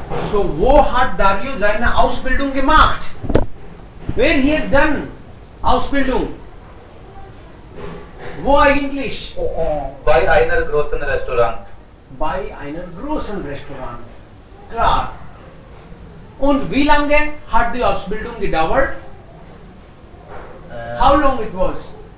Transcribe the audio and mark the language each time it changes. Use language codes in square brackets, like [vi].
[de] So, wo hat Dario seine Ausbildung gemacht? [en] Where he has done Ausbildung? [de] Wo eigentlich? Bei einer großen Restaurant. Bei einem großen Restaurant. Klar. Und wie lange hat die Ausbildung gedauert? [en] How long it was?